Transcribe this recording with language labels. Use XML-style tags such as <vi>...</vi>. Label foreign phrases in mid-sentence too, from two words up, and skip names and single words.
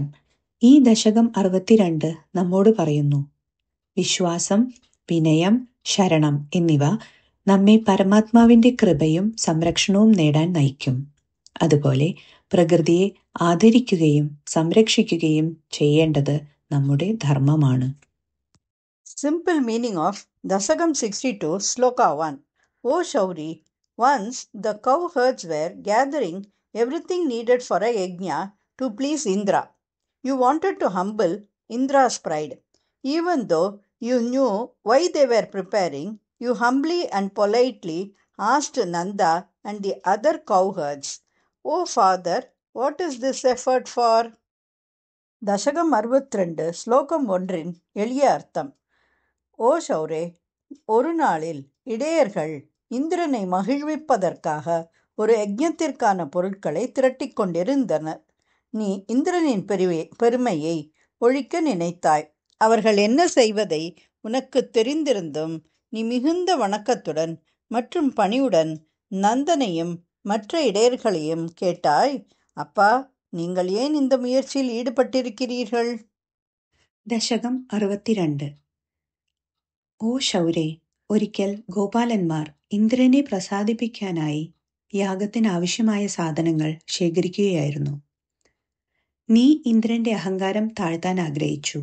<ml>ഈ ദശകം 62 നമ്മോട് പറയുന്നു: വിശ്വാസം, വിനയം, ശരണം എന്നിവ നമ്മെ പരമാത്മാവിൻ്റെ കൃപയും സംരക്ഷണവും നേടാൻ നയിക്കും. അതുപോലെ പ്രകൃതിയെ ആദരിക്കുകയും സംരക്ഷിക്കുകയും ചെയ്യേണ്ടത് നമ്മുടെ ധർമ്മമാണ്.</ml> <en>Simple meaning of Dasagam 62, Sloka 1. O Shauri, once the cowherds were gathering everything needed for a yajna to please Indra. You wanted to humble Indra's pride. Even though you knew why they were preparing, you humbly and politely asked Nanda and the other cowherds, "O father, what is this effort for?"</en> <ta>தசகம் 62 ஸ்லோகம் 1 எளிய அர்த்தம். ஓ ஷௌரே, ஒரு நாளில் இடையர்கள் இந்திரனை மகிழ்விப்பதற்காக ஒரு யஜ்ஞத்திற்கான பொருட்களை திரட்டிக் கொண்டிருந்தனர். நீ இந்திரனின் பெருமையை ஒழிக்க நினைத்தாய். அவர்கள் என்ன செய்வதை உனக்கு தெரிந்திருந்தும் நீ மிகுந்த வணக்கத்துடன் மற்றும் பணிவுடன் நந்தனையும் மற்ற இடையர்களையும் கேட்டாய், அப்பா, நீங்கள் ஏன் இந்த முயற்சியில் ஈடுபட்டிருக்கிறீர்கள்?</ta> <ml>ദശകം 62. ഓ ശൗരേ, ഒരിക്കൽ ഗോപാലന്മാർ ഇന്ദ്രനെ പ്രസാദിപ്പിക്കാനായി യാഗത്തിനാവശ്യമായ സാധനങ്ങൾ ശേഖരിക്കുകയായിരുന്നു. നീ ഇന്ദ്രന്റെ അഹങ്കാരം താഴ്ത്താൻ ആഗ്രഹിച്ചു.</ml>